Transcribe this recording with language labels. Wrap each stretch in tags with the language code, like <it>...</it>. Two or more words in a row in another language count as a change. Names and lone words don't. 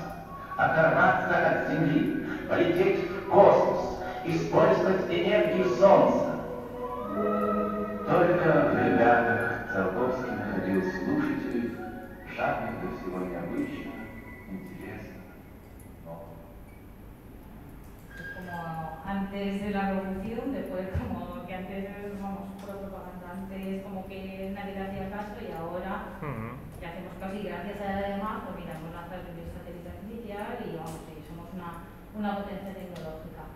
<ru>Оторваться от Земли, полететь в космос, использовать энергию Солнца. Только в ребятах Циолковский находил слушателей, жадных до всего необычного, интересного, нового.</ru> <es>Como antes de la revolución, después como que antes, vamos, propaganda, antes como que nadie le hacía caso y ahora ya hacemos caso y gracias a además, pues mira, hemos lanzado el primer satélite artificial y vamos, sí, somos una potencia tecnológica.</es>